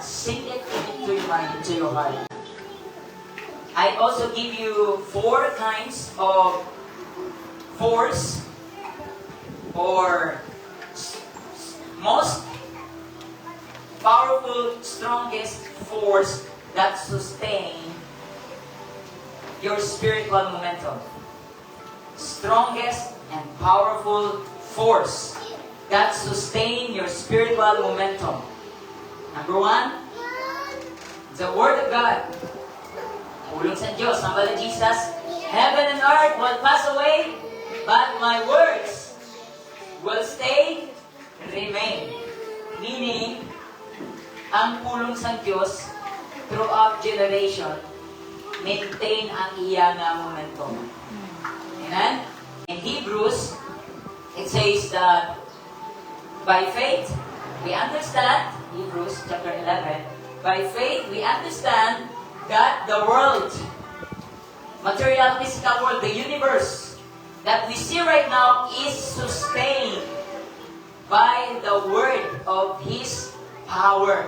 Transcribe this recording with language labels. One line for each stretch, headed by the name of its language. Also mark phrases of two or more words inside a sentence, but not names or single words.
English: Sing it into your mind, into your heart. I also give you 4 kinds of force or most powerful, strongest force that sustain your spiritual momentum. Strongest and powerful force that sustain your spiritual momentum. Number 1, the Word of God.
Hiligaynon: Pulong sa Diyos, ang bala
English: Jesus, heaven and earth will pass away, but my words will stay, remain. Meaning,
Hiligaynon: ang pulong sa Diyos,
English: throughout generation,
Hiligaynon: maintain ang iya nga momentum.
English: Amen? In Hebrews, it says that by faith, we understand, Hebrews chapter 11, by faith, we understand that the world, material, physical world, the universe that we see right now is sustained by the word of His power.